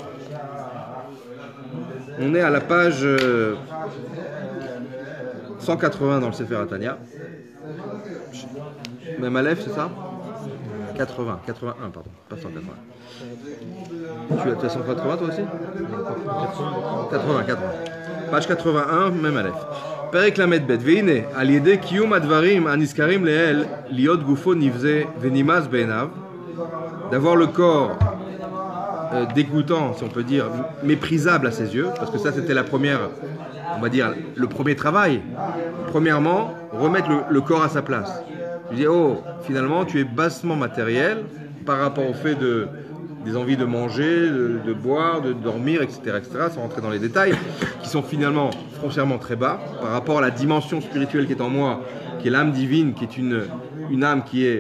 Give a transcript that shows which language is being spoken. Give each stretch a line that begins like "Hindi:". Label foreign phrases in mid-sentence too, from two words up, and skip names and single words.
French: On est à la page 180 dans le Sefer Hatanya. Même Aleph, c'est ça? 81, pardon, pas 180. Tu as 180 toi aussi? 80. Page 81, même Aleph.
Hebrew: פרק למד בית. והנה על ידי קיום הדברים הנזכרים לעיל להיות גופו נבזה ונמאס בעיניו.
French: D'avoir le corps dégoûtant, si on peut dire, méprisable à ses yeux, parce que ça c'était la première, on va dire, le premier travail. Premièrement, remettre le corps à sa place. Je dis, oh, finalement, tu es bassement matériel par rapport au fait des envies de manger, de boire, de dormir, etc., sans rentrer dans les détails, qui sont finalement foncièrement très bas, par rapport à la dimension spirituelle qui est en moi, qui est l'âme divine, qui est une âme qui est...